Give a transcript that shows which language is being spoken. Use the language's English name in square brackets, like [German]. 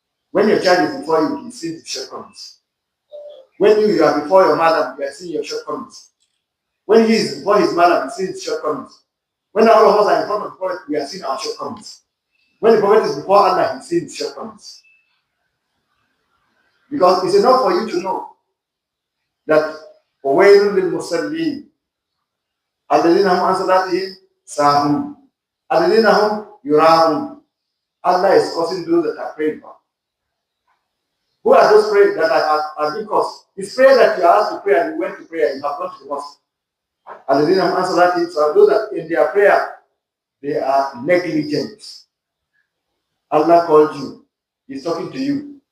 [English] When your child is before you, he sees his shortcomings. When you are before your mother, you are seeing your shortcomings. When he is before his mother, he sees his shortcomings. When all of us are in front of the Prophet, we are seeing our shortcomings. When the Prophet is before Allah, he sees his shortcomings. Because it's enough for you to know that [Arabic] وَوَيْلٌ لِلْمُصَلِّينَ الَّذِينَ هُمْ عَنْ صَلَاتِهِمْ سَاهُونَ الَّذِينَ هُمْ يُرَاءُونَ. [English] Allah is causing those that are praying for. Who are those prayers that are being caused? It's prayer that you are asked to pray and you went to prayer, you have gone to the mosque. [Arabic] الَّذِينَ هُمْ عَنْ صَلَاتِهِمْ سَاهُونَ. [English] Those that in their prayer, they are negligent. Allah called you. He's talking to you.